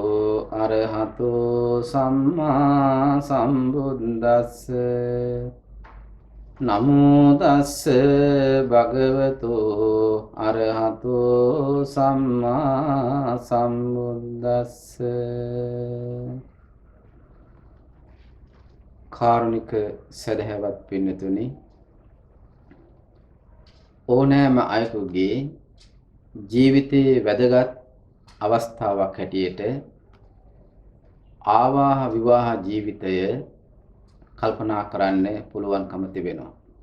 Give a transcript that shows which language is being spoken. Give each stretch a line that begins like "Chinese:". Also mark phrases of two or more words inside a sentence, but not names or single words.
Pali: අරහතෝ සම්මා සම්බුද්දස්ස නමෝ තස්ස භගවතු අරහතෝ සම්මා සම්බුද්දස්ස
Sinhala: කාරුණික සදහැවත් පින්නතුනි ඕනෑම අයෙකුගේ ජීවිතයේ වැදගත් අවස්ථාවක් හැටියට ආවාහ විවාහ ජීවිතය කල්පනා කරන්න පුළුවන්කම තිබෙනවා.